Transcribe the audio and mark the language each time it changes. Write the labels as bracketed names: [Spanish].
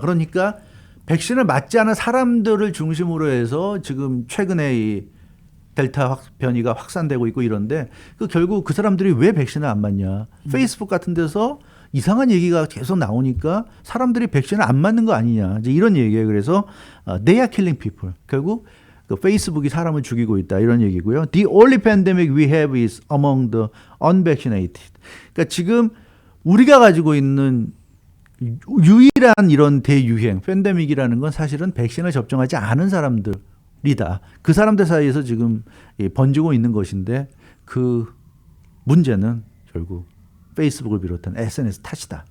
[Korean] 그러니까 백신을 맞지 않은 사람들을 중심으로 해서 지금 최근에 이 델타 변이가 확산되고 있고 이런데 결국 그 사람들이 왜 백신을 안 맞냐. 페이스북 같은 데서 이상한 얘기가 계속 나오니까 사람들이 백신을 안 맞는 거 아니냐. 이제 이런 얘기예요. 그래서 [English] they are killing people. [Korean] 결국 그 페이스북이 사람을 죽이고 있다 이런 얘기고요. [English] The only pandemic we have is among the unvaccinated. [Korean] 그러니까 지금 우리가 가지고 있는 유일한 이런 대유행 팬데믹이라는 건 사실은 백신을 접종하지 않은 사람들이다. 그 사람들 사이에서 지금 번지고 있는 것인데 그 문제는 결국 페이스북을 비롯한 SNS 탓이다.